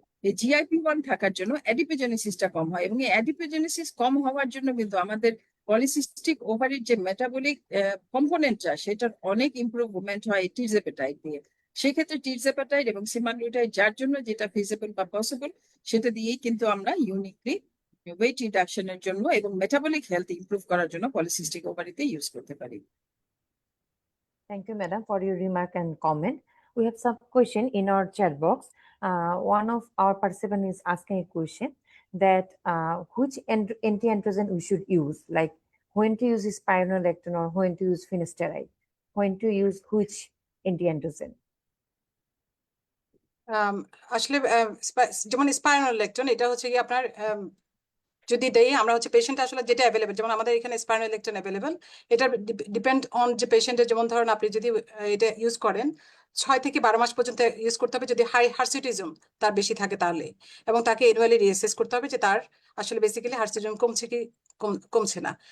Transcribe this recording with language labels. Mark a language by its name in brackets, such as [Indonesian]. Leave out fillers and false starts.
[Bangla] এই GIP-1 থাকার জন্য অ্যাডিপোজেনেসিসটা কম হয়, এবং এই অ্যাডিপোজেনেসিস কম হওয়ার জন্য কিন্তু আমাদের পলিসিস্টিক ওভারির যে মেটাবলিক কম্পোনেন্টটা সেটার অনেক ইমপ্রুভমেন্ট হয় টিরজেপেটাইড দিয়ে। সেক্ষেত্রে টিরজেপেটাইড এবং সেমাগ্লুটাইড যার জন্য যেটা ফিজিবল বা পসিবল সেটা দিয়েই কিন্তু আমরা ইউনিকলি ওয়েট রিডাকশনের জন্য এবং মেটাবলিক হেলথ ইমপ্রুভ করার জন্য পলিসিস্টিক ওভারিতে ইউজ করতে পারি। [English] Thank you, madam, for your remark and comment. We have some question in our chat box. One of our participant is asking a question that which anti-androgen we should use, like when to use spironolactone or when to use finasteride, when to use which anti-androgen. [Bangla] আসলে যেমন স্পাইনোলেকটন, এটা হচ্ছে কি আপনার যদি দেই আমরা হচ্ছে পেশেন্ট আসলে যেটা অ্যাভেলেবেল, যেমন আমাদের এখানে স্পাইনোলেকটন অ্যাভেলেবেল, এটা ডিপেন্ড অন যে পেশেন্টের, যেমন ধরেন আপনি যদি এটা ইউজ করেন 6 থেকে 12 মাস পর্যন্ত ইউজ করতে হবে যদি হাই হার্সিটিজম তার বেশি থাকে তাহলে, এবং তাকে অ্যানুয়ালি রিঅ্যাসেস করতে হবে যে তার আসলে বেসিক্যালি হার্সিটিজম কমছে কি কমছে না।